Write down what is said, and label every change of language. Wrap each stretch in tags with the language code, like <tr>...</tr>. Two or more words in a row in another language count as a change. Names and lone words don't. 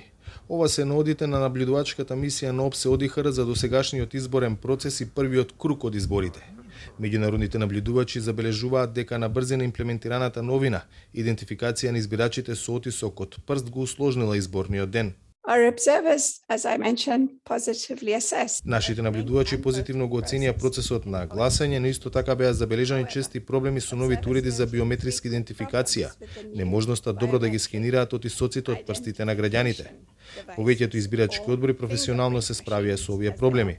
<mk>Ова се наодите на наблюдувачката мисија на ОПСЕ ОДИХР за досегашниот изборен процес и првиот круг од изборите. Меѓународните наблюдувачи забележуваат дека на брзина имплементираната новина, идентификација на избирачите со отисок од прст го усложнила изборниот ден.</mk> <en>Our observers, as I mentioned, positively assessed.</en> <mk>Нашите наблюдувачи позитивно го оценија процесот на гласање, но исто така беа забележани чести проблеми со новите уреди за биометриска идентификација, неможноста добро да ги скенираат отисоците од прстите на граѓаните. Повеќето избирачки одбори професионално се справија со овие проблеми.</mk>